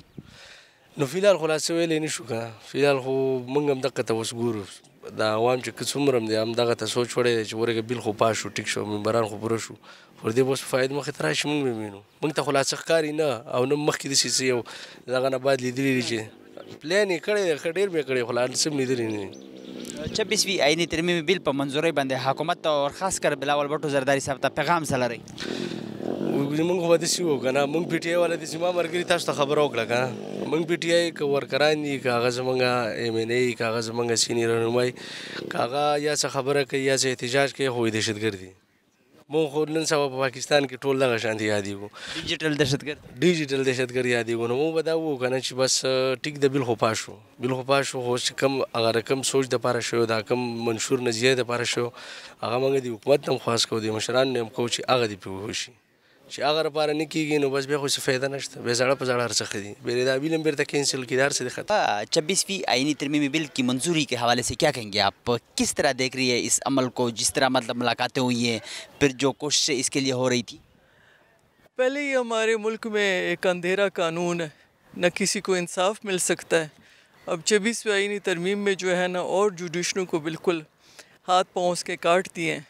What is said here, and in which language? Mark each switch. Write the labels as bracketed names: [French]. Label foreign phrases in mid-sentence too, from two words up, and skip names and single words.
[Pashto] نو فیلحال خو لا څه ویلی نه شو که نه، فیلحال خو موږ هم دغه ته اوس ګورو، دا عوام چې که څومره هم دی همدغه ته سوچ وړی دی چې ورګه بیل خو پاس شو، ټیک شو، ممبران خو پوره شو، پر دې به اوس فاید مخې ته راشي موږ به وینو. موږ ته خو لا څه ښکاري نه، او نه مخکې داسې څه یو دغه نه بعد لیدلي دي چې پلان یې کړی دی، ښه ډېر به یې کړی، خو لا څه هم لیدلي نه دي. 26 [Urdu] آئینی ترمیم [Pashto] بل په منظورۍ باندې حکومت ته [Urdu] اور خاص کر [Pashto] بلاول بټو زرداري صاحب ته پیغام څه لرئ؟ موږ خو به داسې وو که نه، موږ پی ټي آی والا داسې ما ملګري تاسو ته خبره وکړه که نه، موږ پی ټي آی که ورکران دي که هغه زموږ ایم این ای که هغه زموږ سینیر رهنمای که هغه یا څه خبره کوي یا څه احتجاج کوي خو دهشتګرد دي. موږ خو نن سبا په پاکستان کې ټول دغه شانتې یادېږو، ډیجیټل دهشتګرد دهشتګرد یادېږو. نو موږ به دا ووایو که نه چې بس ټیک د بیل خو پاس شو، بیل خو پاس شو، خو چې کوم هغه رقم سوچ دپاره شو، دا کوم منشور نظریه دپاره شو، هغه موږ د حکومت نه هم خواست کوو، د مشرانو نه هم کوو چې هغه دې پرې وشي، چې هغه لپاره نه کېږي نو بس بیا خو څه فایده نشته، بیا زړه په زړه هر څه ښه دي، بیا دا بیل هم بیرته کینسل کړي، هر څه دې ختم. [Urdu] 26 آئینی ترمیم بل کی منظوری کے حوالے سے کیا کہیں گے آپ؟ کس طرح دیکھ رہی ہے اس عمل کو، جس طرح مطلب ملاقاتیں ہوئی ہیں پھر جو کوششیں اس کے لیے ہو رہی تھی؟ پہلے ہی ہمارے ملک میں ایک اندھیرا قانون ہے، نہ کسی کو انصاف مل سکتا ہے. اب 26 آئینی ترمیم میں جو ہے نا اور جوڈیشنوں کو بالکل ہاتھ پاؤں اس کے کاٹ دیے ہیں.